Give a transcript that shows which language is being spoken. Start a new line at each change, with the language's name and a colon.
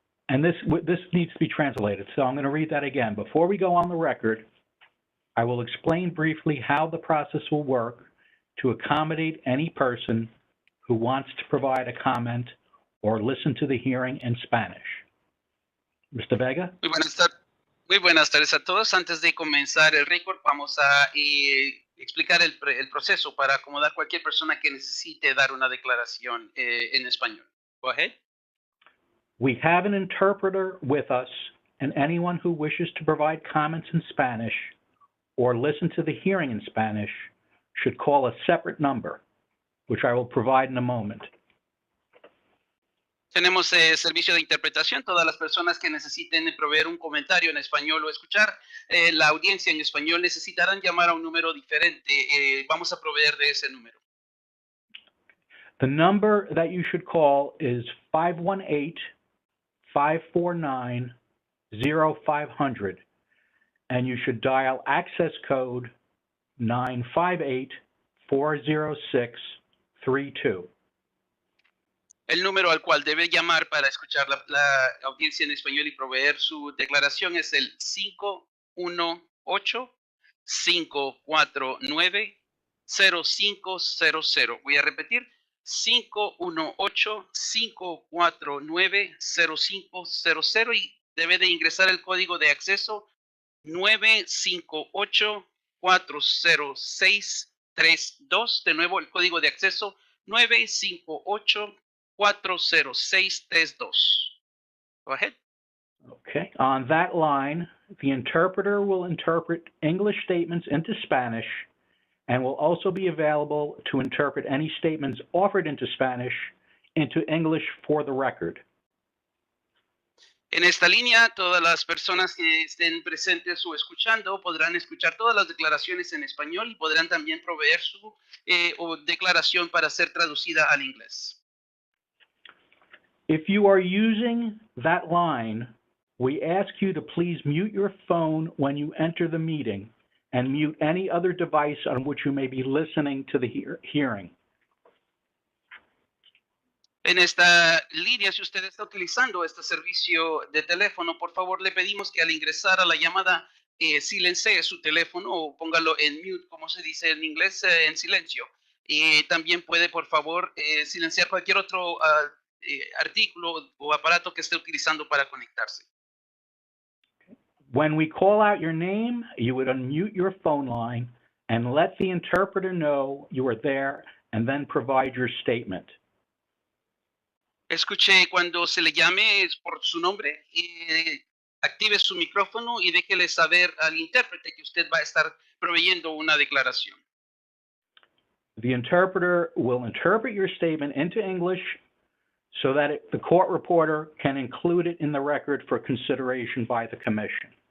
English: And this needs to be translated, so I'm going to read that again. Before we go on the record, I will explain briefly how the process will work to accommodate any person who wants to provide a comment or listen to the hearing in Spanish. Mr. Vega?
Spanish: Muy buenas tardes a todos. Antes de comenzar el récord, vamos a explicar el proceso para acomodar cualquier persona que necesite dar una declaración en español.
English: Go ahead. We have an interpreter with us, and anyone who wishes to provide comments in Spanish or listen to the hearing in Spanish should call a separate number, which I will provide in a moment.
Spanish: Tenemos servicio de interpretación. Todas las personas que necesiten proveer un comentario en español o escuchar la audiencia en español necesitarán llamar a un número diferente. Vamos a proveer de ese número.
English: The number that you should call is 518-549-0500, and you should dial access code 958-406-32.
Spanish: El número al cual debe llamar para escuchar la audiencia en español y proveer su declaración es el 518-549-0500. Voy a repetir, 518-549-0500 y debe de ingresar el código de acceso 958-406-32. De nuevo, el código de acceso 958-406-32.
English: Go ahead. Okay, on that line, the interpreter will interpret English statements into Spanish and will also be available to interpret any statements offered into Spanish into English for the record.
Spanish: En esta línea, todas las personas que estén presentes o escuchando podrán escuchar todas las declaraciones en español y podrán también proveer su declaración para ser traducida al inglés.
English: If you are using that line, we ask you to please mute your phone when you enter the meeting and mute any other device on which you may be listening to the hearing.
Spanish: En esta línea, si usted está utilizando este servicio de teléfono, por favor le pedimos que al ingresar a la llamada silencie su teléfono o póngalo en mute, como se dice en inglés, en silencio. Y también puede, por favor, silenciar cualquier otro artículo o aparato que esté utilizando para conectarse.
English: When we call out your name, you would unmute your phone line and let the interpreter know you are there and then provide your statement.
Spanish: Escuche cuando se le llame por su nombre, active su micrófono y déjele saber al intérprete que usted va a estar proveyendo una declaración.
English: The interpreter will interpret your statement into English so that the court reporter can include it in the record for consideration by the commission.